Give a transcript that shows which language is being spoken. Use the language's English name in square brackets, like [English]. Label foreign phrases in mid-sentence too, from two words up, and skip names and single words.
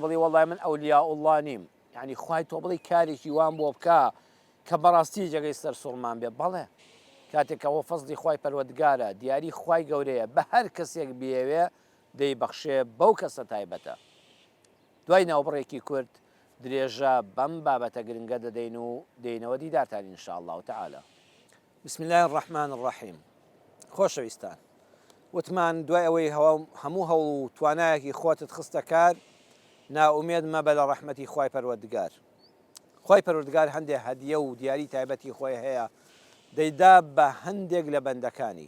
[Central Kurdish] بڵێ وەڵای من [Arabic] ئەولیا ئوڵڵا [Central Kurdish] نیم یعنی خوای تۆ بڵێ کارێکی وان بۆ بکە کە بەڕاستی جێگەی سەر سوڵمان بێ بەڵێ کاتێکەوە فەزلی خوای پەروەردگارە دیاری خوای گەورەیە بە هەر کەسێک بیەوێ دەیبەخشێ بەو کەسە تایبەتە دوای ناوبڕێکی کورد درێژە بەم بابەتە گرنگە دەدەین و دێینەوە دیدارتان [Arabic] ئینشاء الله تعالى بسم الله الرحمن الرحیم. [Central Kurdish] خۆشەویستان، وتمان دوای ئەوەی هەموو هەوڵ و توانایەکی خۆتت خستە کار، ناومێد مەبە لە ڕەحمەتی خوای پەروەردگار. خوای پەروەردگار هەندێک هەدیە و دیاری تایبەتی خۆی هەیە دەیدا بە هەندێک لە بەندەکانی.